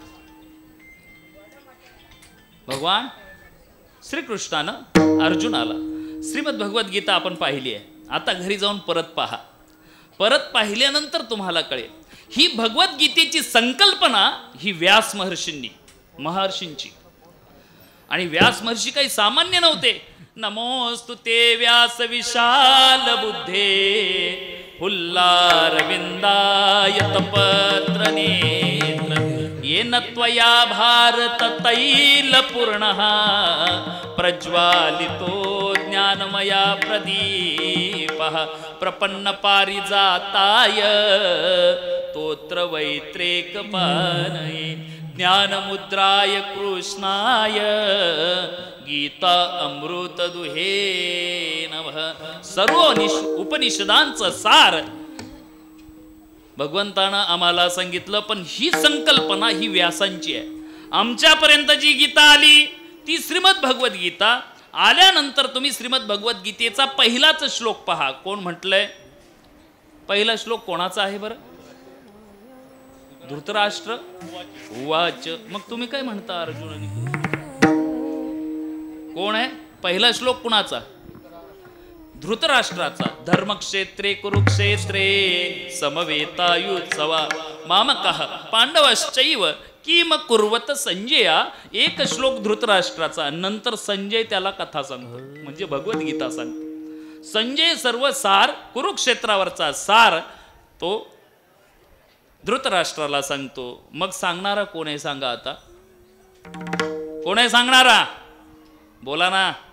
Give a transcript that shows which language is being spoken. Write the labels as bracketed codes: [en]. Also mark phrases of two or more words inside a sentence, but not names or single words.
[mr] भगवान श्रीकृष्णानं अर्जुनाला. श्रीमद भगवद्गीता आपण पाहिली आहे. आता घरी जाऊन परत पहा. परत पाहिल्यानंतर तुम्हाला कळेल ही भगवद्गीतेची संकल्पना ही व्यास महर्षींची. आणि व्यास महर्षी काही सामान्य नव्हते. [sa] नमोस्तु ते व्यास विशाल बुद्धे हुल्लारविंदाय तपत्र नेत्र येन त्वया भारत तैल पूर्णः प्रज्वालितो ज्ञानमया प्रदीपः प्रपन्न पारिजाताय तोत्र वैत्रेकपानये ज्ञानमुद्राय कृष्णाय गीता अमृत दुहे नमः. [mr] सर्व उपनिषदांचं सार भगवंतानं आम्हाला सांगितलं. पण ही संकल्पना ही व्यासांची आहे. आमच्यापर्यंत जी गीता आली ती श्रीमद भगवद्गीता. आल्यानंतर तुम्ही श्रीमद भगवद्गीतेचा पहिलाच श्लोक पहा. कोण म्हटलंय? पहिला श्लोक कोणाचा आहे बरं? [sa] धृतराष्ट्र उवाच. [mr] मग तुम्ही काय म्हणता अर्जुनाने? कोण आहे? पहिला श्लोक कुणाचा? धृतराष्ट्राचा. [sa] धर्मक्षेत्रे कुरुक्षेत्रे समवेतायुत्सवा मामकः पांडवश्चैव किम कुर्वत संजया. [mr] एक श्लोक धृतराष्ट्राचा. नंतर संजय त्याला कथा सांगतो म्हणजे भगवद्गीता सांगतो. संजय सर्व सार कुरुक्षेत्रावरचा सार तो धृतराष्ट्राला सांगतो. मग सांगणारा कोण आहे सांगा आता? कोण आहे सांगणारा? बोला ना.